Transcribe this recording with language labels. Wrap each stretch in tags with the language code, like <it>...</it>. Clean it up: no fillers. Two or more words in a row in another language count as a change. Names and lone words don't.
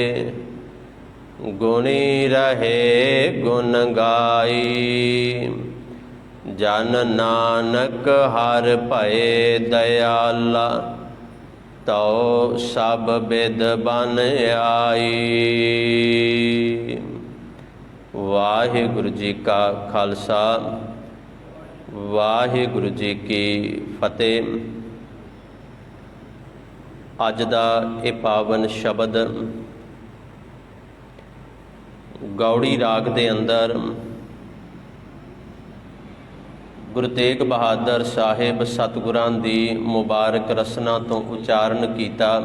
<pa>ਗੁਣੀ ਰਹੇ ਗੁਣ ਗਾਈ। ਜਨ ਨਾਨਕ ਹਰ ਭਏ ਦਇਆਲਾ। ਤੋ ਸਭ ਬਿਧ ਬਨ ਆਈ। ਵਾਹਿਗੁਰੂ ਜੀ ਕਾ ਖ਼ਾਲਸਾ ਵਾਹਿਗੁਰੂ ਜੀ ਕੀ ਫ਼ਤਹਿ। ਅੱਜ ਦਾ ਇਹ ਪਾਵਨ ਸ਼ਬਦ ਗਉੜੀ ਰਾਗ ਦੇ ਅੰਦਰ ਗੁਰੂ ਤੇਗ ਬਹਾਦਰ ਸਾਹਿਬ ਸਤਿਗੁਰਾਂ ਦੀ ਮੁਬਾਰਕ ਰਸਨਾ ਤੋਂ ਉਚਾਰਣ ਕੀਤਾ।</pa>